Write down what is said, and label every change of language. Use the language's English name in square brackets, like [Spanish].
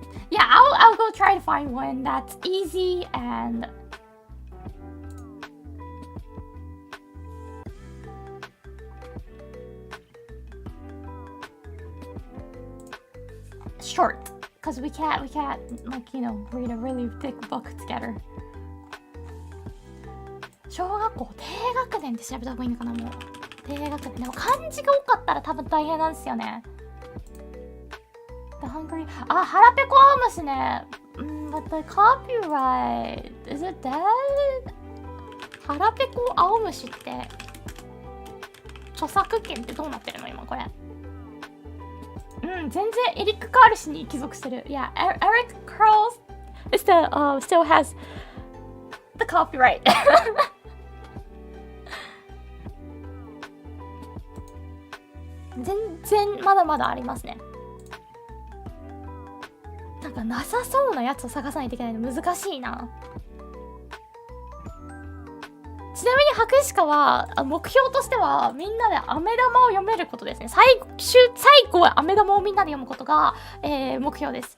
[English] Yeah, I'll go try to find one that's easy and short, because we can't like, you know, read a really thick book together. [Japanese] 小学校低学年って調べた方がいいのかな。もう低学年でも漢字が多かったら多分大変なんですよね。 [English] The Hungry、 [Japanese] あ、腹ペコ青虫ね。 [English] But the copyright is it dead? [Japanese] 腹ペコ青虫って著作権ってどうなってるの今これ。全然エリック・カール氏に帰属してる。 [English] Yeah, Eric Carls still has the copyright [Japanese] 全然まだまだありますね。なんかなさそうなやつを探さないといけないの難しいな。ちなみに博士科は目標としてはみんなで飴玉を読めることですね。最後は飴玉をみんなで読むことが、目標です。